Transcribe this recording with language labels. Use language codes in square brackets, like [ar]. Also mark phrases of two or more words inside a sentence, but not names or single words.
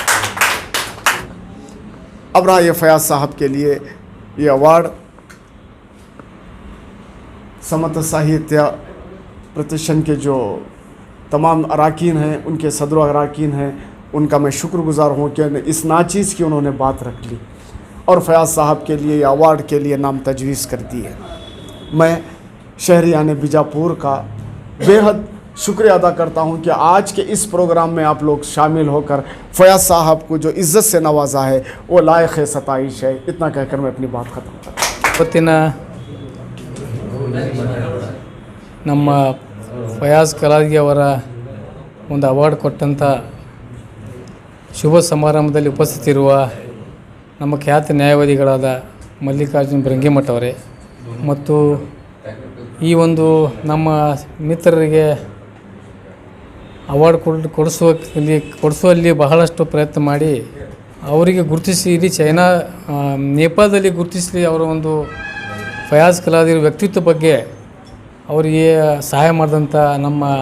[ur] اب رہا یہ فیاض صاحب کے لیے یہ ایوارڈ، سمت ساہتیہ پرتشٹھان کے جو تمام اراکین ہیں، ان کے صدر اراکین ہیں، ان کا میں شکرگزار ہوں کہ اس ناچیز کی انہوں نے بات رکھ لی اور فیاض صاحب کے لیے ایوارڈ کے لیے نام تجویز کر دی ہے. میں شہریان بیجاپور کا بے حد شکریہ ادا کرتا ہوں کہ آج کے اس پروگرام میں آپ لوگ شامل ہو کر فیاض صاحب کو جو عزت سے نوازا ہے وہ لائق ہے ستائش ہے. اتنا کہہ کر میں اپنی بات ختم کرتا ہوں. [kn] ನಮ್ಮ ಫಯಾಜ್ ಕಲಾದಿ ಅವರ ಒಂದು ಅವಾರ್ಡ್ ಕೊಟ್ಟಂಥ ಶುಭ ಸಮಾರಂಭದಲ್ಲಿ ಉಪಸ್ಥಿತಿರುವ ನಮ್ಮ ಖ್ಯಾತ ನ್ಯಾಯವಾದಿಗಳಾದ ಮಲ್ಲಿಕಾರ್ಜುನ್ ಭೃಂಗಿಮಠ ಅವರೇ ಮತ್ತು ಈ ಒಂದು ನಮ್ಮ ಮಿತ್ರರಿಗೆ ಅವಾರ್ಡ್ ಕೊಡಿಸುವಲ್ಲಿ ಬಹಳಷ್ಟು ಪ್ರಯತ್ನ ಮಾಡಿ ಅವರಿಗೆ ಗುರುತಿಸಿ ಇಡೀ ನೇಪಾಳದಲ್ಲಿ ಗುರುತಿಸಲಿ ಅವರ ಒಂದು ಫಯಾಜ್ ಕಲಾದಿ ವ್ಯಕ್ತಿತ್ವ ಬಗ್ಗೆ ಅವರಿಗೆ ಸಹಾಯ ಮಾಡಿದಂಥ ನಮ್ಮ